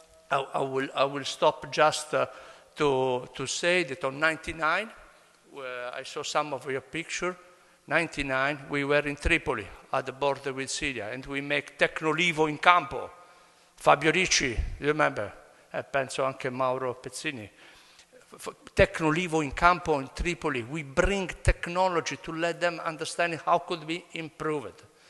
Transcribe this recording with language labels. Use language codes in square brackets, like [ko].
[en] I will stop just to say that on 99, where I saw some of your picture, 99, we were in Tripoli at the border with Syria, and we make Tecnolivo in campo. Fabio Ricci, you remember? [it] Penso anche Mauro Pezzini. Tecnolivo in campo in Tripoli. [en] We bring technology to let them understand how could be improved.